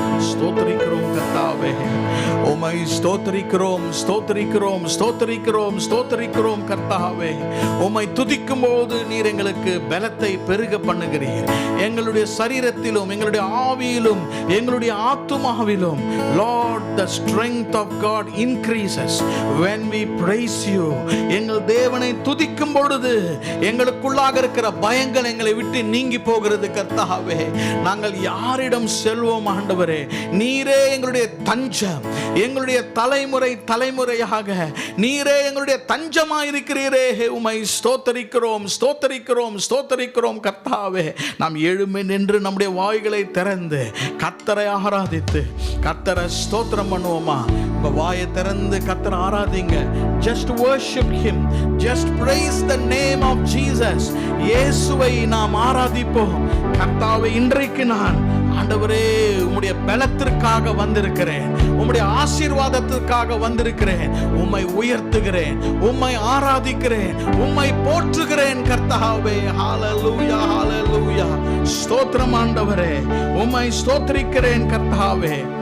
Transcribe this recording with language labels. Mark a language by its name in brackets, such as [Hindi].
[Tamil] ஸ்தோத்திரிக்கிறோம் கர்த்தாவே, உம்மை ஸ்தோத்திரிக்கிறோம், ஸ்தோத்திரிக்கிறோம், ஸ்தோத்திரிக்கிறோம், ஸ்தோத்திரிக்கிறோம் கர்த்தாவே. உம்மை துதிக்கும் போது நீர் எங்களுக்கு பலத்தை பெருக பண்ணுகிறீர். எங்களுடைய சரீரத்திலும் எங்களுடைய ஆவியிலும் எங்களுடைய ஆத்துமாவிலும் [English] Lord, the strength of God increases when we praise you. [Tamil] எங்கள் தேவனை துதிக்கும் பொழுது எங்களுக்குள்ளாக இருக்கிற பயங்கள் எங்களை விட்டு நீங்கி போகிறது கர்த்தாவே. நாங்கள் யாரிடம் செல்வோம் ஆண்டவரே? நீரே எங்களுடைய தஞ்சம், எங்களுடைய தலைமுறை தலைமுறையாக நீரே எங்களுடைய தஞ்சமாயிருக்கிறீரே. உம்மை ஸ்தோத்தரிக்கிறோம், ஸ்தோத்தரிக்கிறோம், ஸ்தோத்தரிக்கிறோம் கர்த்தாவே. நாம் எழும்பி நின்று நம்முடைய வாய்களை திறந்து கர்த்தரை ஆராதித்து கர்த்தரை ஸ்தோத்திரம் பண்ணுவோமா? உங்க வாயை திறந்து கர்த்தரை ஆராதிங்க. [English] Just worship him, just praise the name of Jesus. [Tamil] இயேசுவை நாம் ஆராதிப்போம். கர்த்தாவே, இன்றைக்கு நான் ஆண்டவரே உம்முடைய பலத்திற்காக வந்திருக்கிறேன், உம்முடைய ஆசீர்வாதத்திற்காக வந்திருக்கிறேன். உம்மை உயர்த்துகிறேன், உம்மை ஆராதிக்கிறேன், உம்மை போற்றுகிறேன் கர்த்தாவே. ஹalleluya, ஹalleluya. ஸ்தோத்திரம் ஆண்டவரே, உம்மை ஸ்தோத்திரிக்கிறேன் கர்த்தாவே.